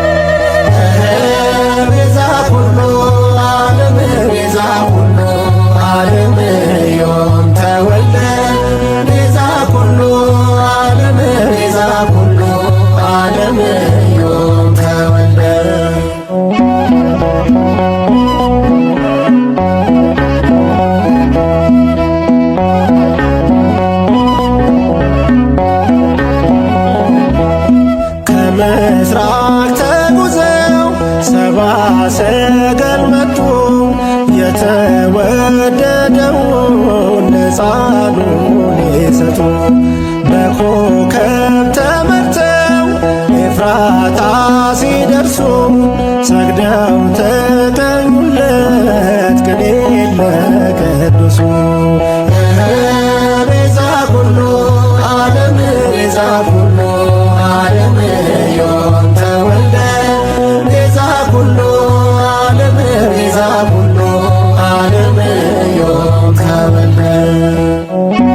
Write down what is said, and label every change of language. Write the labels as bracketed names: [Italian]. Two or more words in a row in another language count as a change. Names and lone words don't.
[Geez] ቤዛ ኩሉ ዓለም ቤዛ ኩሉ ዓለም ዮም ተወልደ ቤዛ ኩሉ ዓለም ቤዛ ኩሉ ዓለም ዮም ተወልደ [Amharic] ከምስራቅ ተጉዘው ሰባ ሰገል መጡ የተወደደውን ሕፃኑን ሊሰጡ በኮከብ ተመርተው ኤፍራታ ሲደርሱ ሰግደው ተቀኙለት ቅኔ ለቅዱሱ [Geez] ቤዛ ኩሉ ዓለም ቤዛ ኩሉ ዓለም ዮም ተወልደ ቤዛ ኩሉ ዓለም ቤዛ ኩሉ ዓለም ዮም ተወልደ